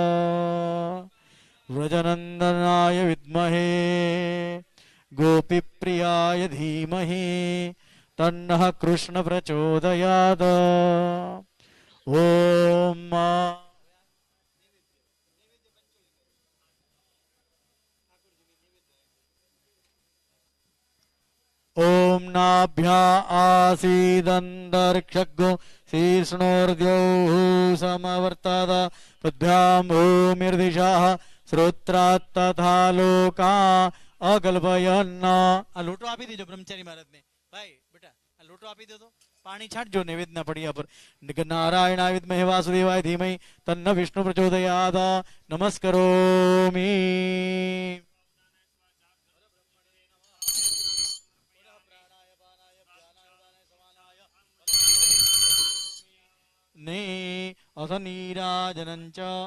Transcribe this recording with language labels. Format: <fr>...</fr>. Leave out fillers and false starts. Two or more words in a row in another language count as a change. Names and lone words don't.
<sa>व्रजनन्दनाय विद्महे गोपीप्रियाय धीमहि तन्नः कृष्ण प्रचोदयात् ॐ ॐ नाभ्या आसीदन्तरिक्षगो शीर्ष्णोर्द्यौः समवर्तत पद्भ्यां भूमिर्दिशाः श्रोत्रात् तथा लोका अकल्पयन्</sa> <gu>આ લોટો આપી દેજો બ્રહ્મચારી મહારાજને ભાઈ બેટા આ લોટો આપી દો તો પાણી છાંટજો નૈવેદ્યના પડિયા પર</gu> <sa>नारायणाय विद्महे वासुदेवाय धीमहि तन्न विष्णु प्रचोदयात नमस्करोमि</sa> <gu>ने</gu> <sa>अथ नीराजनं च</sa>